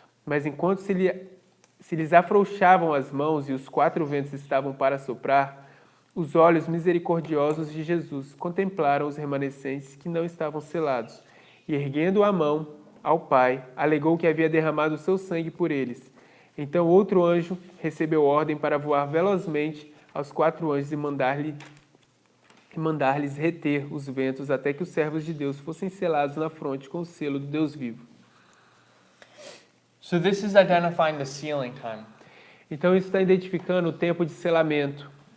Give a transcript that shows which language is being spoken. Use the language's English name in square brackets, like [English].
[Portuguese] Mas enquanto se lhes afrouxavam as mãos e os 4 ventos estavam para soprar, os olhos misericordiosos de Jesus contemplaram os remanescentes que não estavam selados e, erguendo a mão ao Pai, alegou que havia derramado o seu sangue por eles. Então outro anjo recebeu ordem para voar velozmente aos 4 anjos e mandar-lhes reter os ventos até que os servos de Deus fossem selados na fronte com o selo do Deus vivo. [English] So this is identifying the sealing time. [Portuguese] Então isso está identificando o tempo de selamento.